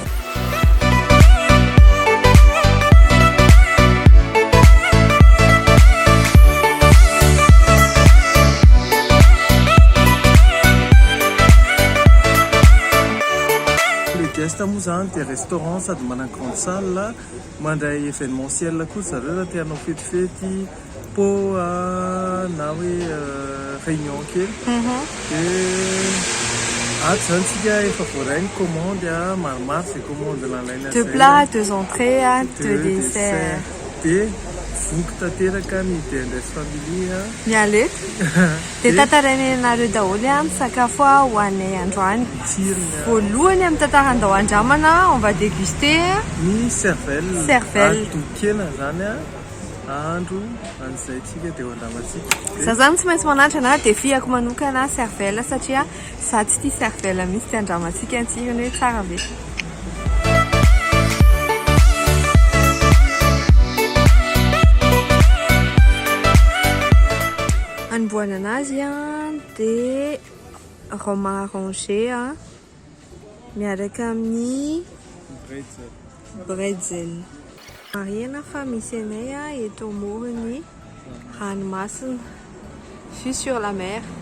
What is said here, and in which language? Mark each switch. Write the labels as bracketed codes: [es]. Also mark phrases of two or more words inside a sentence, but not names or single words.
[mg] Moa zany dia restaurant sady manana [fr] grande salle [mg] mandray événementiel koa zareo raha tianao fetifety po na hoe réunion kely dia ato zany tsika efa voarainy commande maromaro zay commande nalaina [fr] 2 plats, 2 entrées, 2 desserts [mg] dia voky tanteraka ny DNS family mialeta dia tantarainy anareo daholo misakafo ho anay androany voalohany amin'ny tantarandao andramana [fr] on va déguster [mg] ny cervelle tokena zany andro an'izay tsika dia ho andramantsika. Za zany tsy maintsy manatra na dia fiako manokana cervelle satria za tsy tia cervelle mihitsy ty andramantsika antsika hoe tsara be. Anboana anazy dia [fr] romarin rongé [mg] miaraka amin'ny bretzel. Marihana fa misy anay eto amorony ranomasina [fr] vue sur la mer.